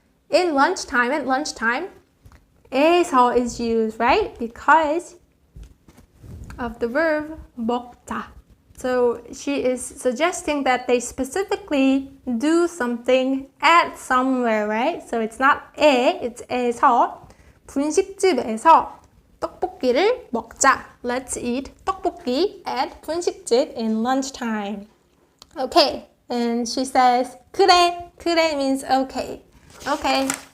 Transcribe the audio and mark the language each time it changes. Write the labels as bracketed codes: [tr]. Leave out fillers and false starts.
[en] In lunchtime, at lunchtime, 에서 is used, right? Because of the verb 먹자. So she is suggesting that they specifically do something at somewhere, right? So it's not 에, it's 에서. [ko] 분식집에서 떡볶이를 먹자. [en] Let's eat 떡볶이 at 분식집 in lunchtime. Okay, and she says, 그래. 그래 means okay. Okay.